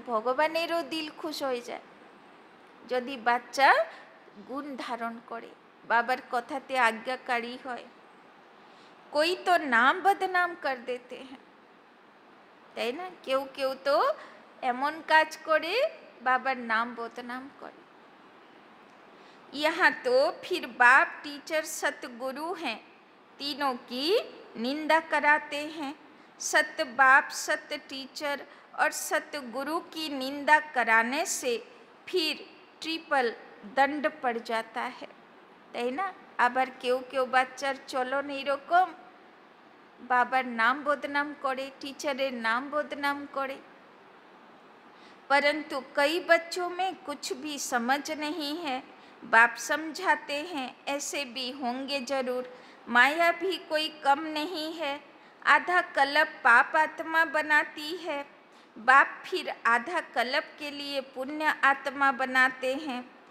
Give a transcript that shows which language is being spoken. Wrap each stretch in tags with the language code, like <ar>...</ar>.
<bn>ভগবানেরও দিল খুশ হয়ে যায় যদি বাচ্চা গুণ ধারণ করে, বাবার কথাতে আজ্ঞাকারী হয়।</bn> <hi>कोई तो नाम बदनाम कर देते हैं,</hi> <bn>তাই না? কেউ কেউ তো এমন কাজ করে বাবার নাম বদনাম করে।</bn> <hi>यहाँ तो फिर बाप टीचर सतगुरु हैं, तीनों की निंदा कराते हैं। सत बाप सत टीचर और सतगुरु की निंदा कराने से फिर ट्रिपल दंड पड़ जाता है,</hi> <bn>তাই না? আবার কেউ কেউ বাচ্চার চলন এইরকম, বাবার নাম বদনাম করে, टीचरेर नाम बदनाम करे।</bn> <hi>परंतु कई बच्चों में कुछ भी समझ नहीं है। बाप समझाते हैं ऐसे भी होंगे जरूर, माया भी कोई कम नहीं है। आधा कल्प पाप आत्मा बनाती है, बाप फिर आधा कल्प के लिए पुण्य आत्मा बनाते हैं।</hi>